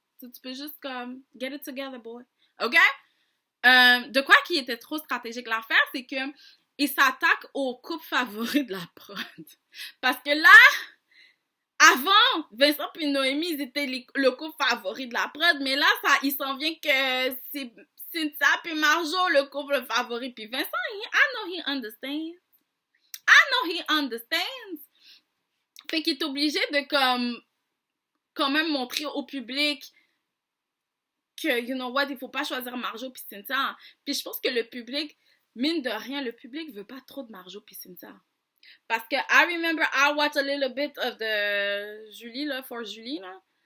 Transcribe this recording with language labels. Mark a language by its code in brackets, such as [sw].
[fr] Tu peux juste comme, [en] get it together, boy. [fr] OK? De quoi qui était trop stratégique? L'affaire, c'est que il s'attaque au couple favori de la prod. Parce que là, avant, Vincent puis Noémie, ils étaient le couple favori de la prod, mais là, il s'en vient que c'est Cynthia puis Marjo, le couple favori. [en] Puis Vincent, I know he understands. [fr] Fait qu'il est obligé de comme quand même montrer au public que, [en] you know what, [fr] il faut pas choisir Marjo puis Cynthia. Puis je pense que le public, mine de rien, le public veut pas trop de Marjo puis Cynthia. Parce que [en] I remember I watched a little bit of the Julie, là, for Julie, là.